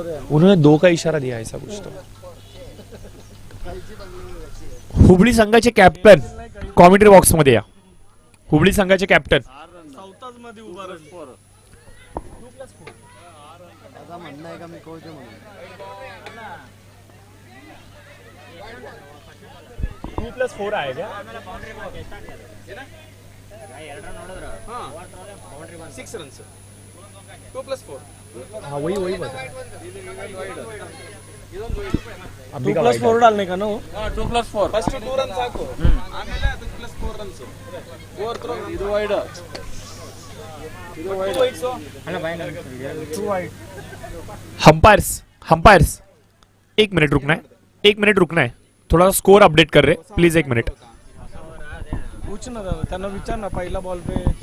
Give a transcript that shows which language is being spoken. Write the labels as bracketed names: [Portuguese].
[Hindi] उन्होंने 2 का इशारा दिया ऐसा कुछ तो. [Marathi] हुबळी संघाचे कॅप्टन कॉमेंट्री बॉक्स मध्ये या. हुबळी संघाचे कॅप्टन. +4 आहे का? 6 रन 2+4. [Hindi] हाँ वही बता. 2+4 डालने का ना वो. [Kannada] 2+4 ಫಸ್ಟ್ 2 ರನ್ ಸಾಕು, ಆಮೇಲೆ ಅದು +4 ರನ್ಸ್. 4 ಥ್ರೋ ಇದು ವೈಡ್, ಇದು ವೈಡ್. ಅಲ್ಲ ಬಾಯ್ ಟೂ ವೈಡ್. [Hindi] हम्पायर्स 1 मिनट रुकना है. थोड़ा स्कोर अपडेट कर रहे प्लीज. 1 मिनिट. पूछ ना दादा, [Marathi] त्यांना विचार ना पहिला बॉल पे